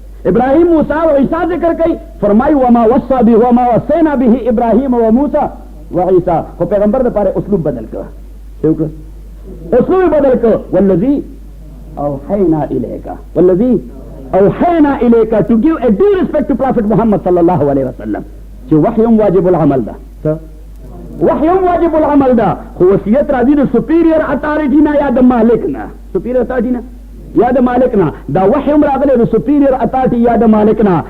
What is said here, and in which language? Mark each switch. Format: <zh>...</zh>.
<ps>ابراهیم موسی او عیسی ذکر کوي فرمای</ps> <ar>وما وصى به وما وصينا به ابراهیم و موسی و عیسی.</ar> <ps>خو پیغمبر لپاره اسلوب بدل کړ. اسلوب بدل کړ</ps> <ar>والذي اوحينا اليك. والذي اوحينا اليك</ar> <en>to give a due respect to Prophet Muhammad sallallahu alaihi wasallam</en> <ps>چې وحی واجب العمل ده. وحی واجب العمل ده خو وصیت راځي د</ps> <en>superior authority</en> <ps>نه یا د مالک نه.</ps> <en>superior authority</en> <ps>نه یا د مالک نه. دا وحی هم راغلی د سپیریئر اتارټی یا د مالک نه.</ps>